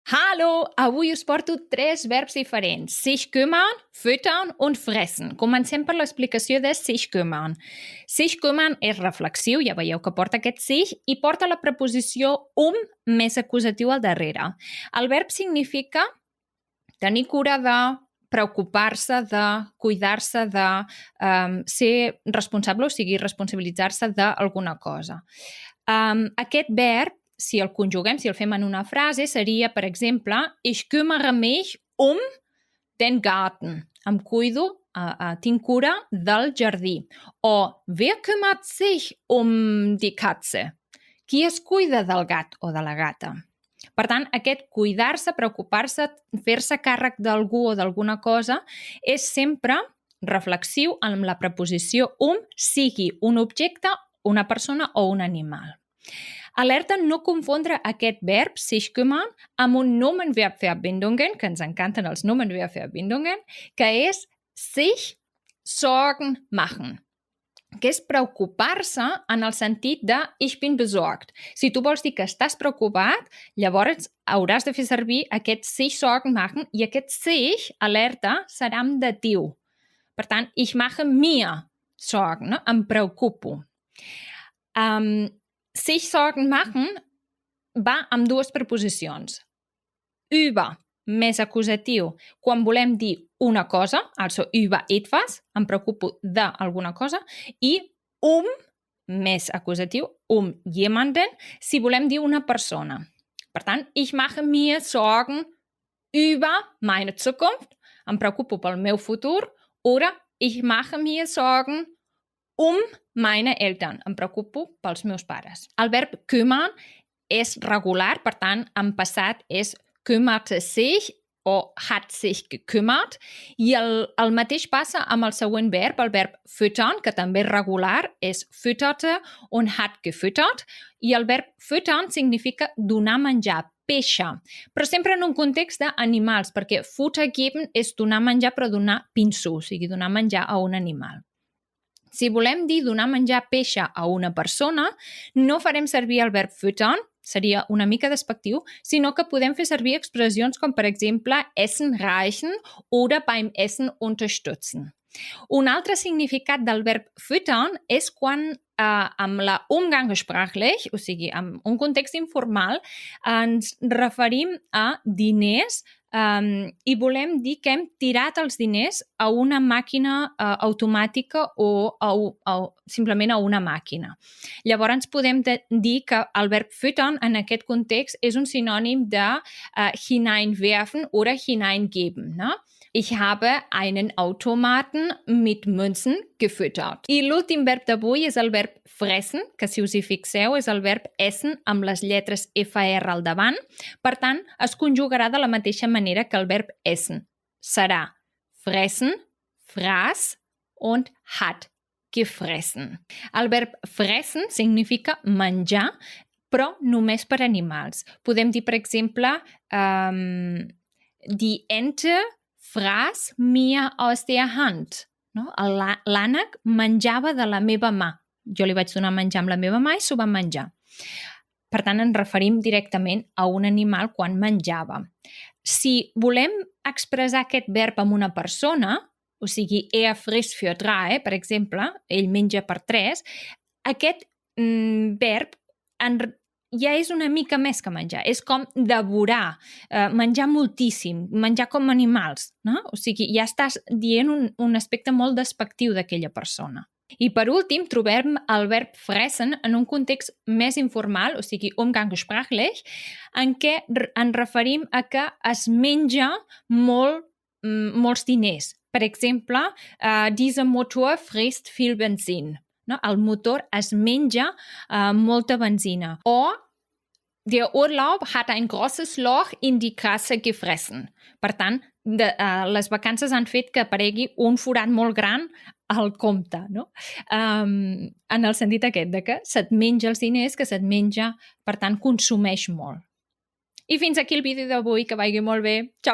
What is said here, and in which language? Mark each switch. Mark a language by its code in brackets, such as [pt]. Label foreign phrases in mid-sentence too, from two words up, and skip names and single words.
[ca] Hallo, avui us porto 3 verbs diferents. [de] Sich kümmern, füttern und fressen. [ca] Comencem per l'explicació de [de] sich kümmern. Sich kümmern [ca] és reflexiu, ja veieu que porta aquest sich, i porta la preposició més acusatiu al darrere. El verb significa tenir cura de, preocupar-se de, cuidar-se de, ser responsable, o sigui, responsabilitzar-se d'alguna cosa. Aquest verb, si el conjuguem, si el fem en una frase, seria, per exemple, [de] ich kümmere mich den Garten. [ca] Em cuido, tinc cura del jardí. [de] O wer kümmert sich die Katze? [ca] Qui es cuida del gat o de la gata? Per tant, aquest cuidar-se, preocupar-se, fer-se càrrec d'algú o d'alguna cosa és sempre reflexiu amb la preposició sigui un objecte, una persona o un animal. Alerta no confondre aquest verb, [de] sich kümmern, [ca] amb un Nomenverbverbindungen, que ens encanten els Nomenverbverbindungen, que és [de] sich Sorgen machen, [ca] que és preocupar-se en el sentit de [de] ich bin besorgt. [ca] Si tu vols dir que estàs preocupat, llavors hauràs de fer servir aquest [de] sich Sorgen machen [ca] i aquest sich, alerta, serà en datiu. Per tant, [de] ich mache mir Sorgen, [ca] no? Em preocupo. [de] Sich Sorgen machen [ca] va amb dues preposicions. Über, més acusatiu, quan volem dir una cosa, [de] also über etwas, [ca] em preocupo d'alguna cosa, i més acusatiu, jemanden, si volem dir una persona. Per tant, [de] ich mache mir Sorgen über meine Zukunft, [ca] em preocupo pel meu futur, [de] oder ich mache mir Sorgen meine Eltern, [ca] em preocupo pels meus pares. El verb kümmern és regular, per tant, en passat és [de] kümmerte sich [ca] o [de] hat sich gekümmert, [ca] i el mateix passa amb el següent verb, el verb füttern, que també és regular, és [de] fütterte und hat gefüttert, [ca] i el verb füttern significa donar menjar, peixar, però sempre en un context d'animals, perquè [de] Futter geben [ca] és donar menjar, però donar pinso, o sigui, donar menjar a un animal. Si volem dir donar menjar peixa a una persona, no farem servir el verb füttern, seria una mica despectiu, sinó que podem fer servir expressions com, per exemple, [de] essen reichen oder beim Essen unterstützen. [ca] Un altre significat del verb füttern és quan amb la umgangssprachlich, o sigui, en un context informal, ens referim a diners i volem dir que hem tirat els diners a una màquina automàtica o simplement a una màquina. Llavors podem dir que el verb füttern en aquest context és un sinònim de [de] hineinwerfen oder hineingeben, [ca] no? [de] Ich habe einen Automaten mit Münzen gefüttert. [ca] I l'últim verb d'avui és el verb fressen, que si us hi fixeu és el verb essen amb les lletres FR al davant. Per tant, es conjugarà de la mateixa manera que el verb essen. Serà [de] fressen, fraß und hat gefressen. [ca] El verb fressen significa menjar, però només per animals. Podem dir, per exemple, [de] die Ente fraß mir aus der Hand. [ca] No? L'ànec menjava de la meva mà. Jo li vaig donar menjar amb la meva mà i s'ho va menjar. Per tant, ens referim directament a un animal quan menjava. Si volem expressar aquest verb amb una persona, o sigui, [de] frisst für 3, [ca] per exemple, ell menja per 3, aquest verb ja és una mica més que menjar. És com devorar, menjar moltíssim, menjar com animals, no? O sigui, ja estàs dient un aspecte molt despectiu d'aquella persona. I per últim, trobem el verb fressen en un context més informal, o sigui, umgangssprachlich, en què ens referim a que es menja molts diners. Per exemple, [de] dieser Motor frisst viel Benzin. [ca] No? El motor es menja molta benzina. [de] O der Urlaub hat ein großes Loch in die Kasse gefressen. [ca] Per tant, les vacances han fet que aparegui un forat molt gran al compte, no? En el sentit aquest, de que se't menja els diners, que se't menja, per tant, consumeix molt. I fins aquí el vídeo d'avui, que vagi molt bé.